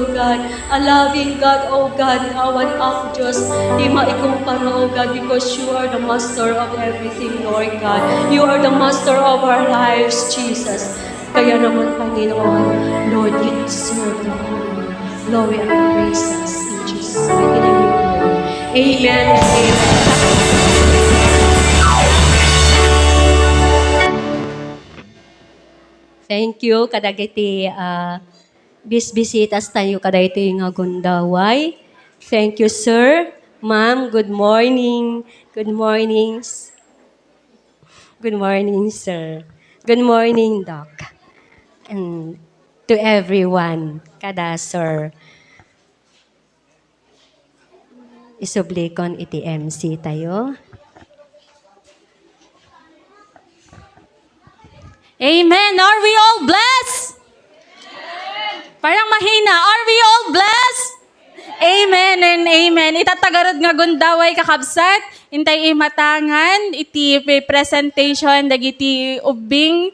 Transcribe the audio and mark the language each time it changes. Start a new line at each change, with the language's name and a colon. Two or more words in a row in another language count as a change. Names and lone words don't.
English: God. A loving God, oh God,
Iloko: awan ako, Diyos. Di maikumpara,
English: oh God, because you are the master of everything, Lord God. You are the master of our lives, Jesus.
Filipino: Kaya naman, Panginoon, Lord,
English: you deserve the honor, glory, and praises in Jesus' mighty name we pray. Amen and amen. Thank you
Iloko: kadagiti bisbisitas tayo kadagiti nga gundaway.
English: Thank you, sir. Ma'am, good morning. Good morning. Good morning, sir. Good morning, Doc. And to everyone,
Iloko: kada sir. Isublikon iti MC tayo.
English: Amen. Are we all blessed?
Filipino: Parang mahina.
English: Are we all blessed? Amen and amen.
Iloko: Itatagarod nga gundaway kakabsat. Intay imatangan. Iti presentation dagiti ubing.